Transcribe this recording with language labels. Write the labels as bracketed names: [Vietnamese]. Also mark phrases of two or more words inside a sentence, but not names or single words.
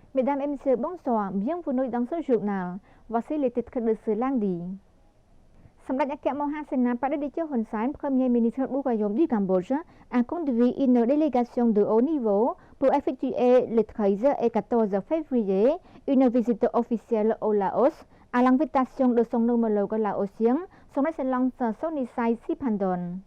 [French] Mesdames et messieurs, bonsoir. Bienvenue dans ce journal. Voici les titres de ce lundi. សម្ដេចអគ្គមហាសេនាបតីតេជោហ៊ុនសែន Premier ministre du Royaume du Cambodge, a conduit une délégation de haut niveau pour effectuer le 13 et 14 février une visite officielle au Laos à l'invitation de son homologue laotien, son Excellence Sonexay Siphandone.